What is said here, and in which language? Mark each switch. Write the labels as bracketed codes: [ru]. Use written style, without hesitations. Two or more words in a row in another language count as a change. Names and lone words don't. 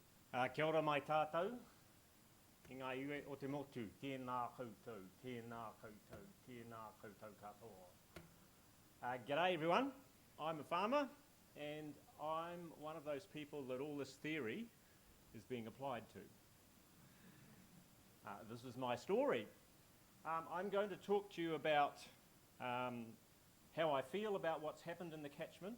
[mi] Kia ora mai tātou, ki ngā iwe o te motu, tēnā koutou, tēnā koutou, tēnā koutou katoa. [en] G'day everyone, I'm a farmer and I'm one of those people that all this theory is being applied to. This is my story. I'm going to talk to you about how I feel about what's happened in the catchment.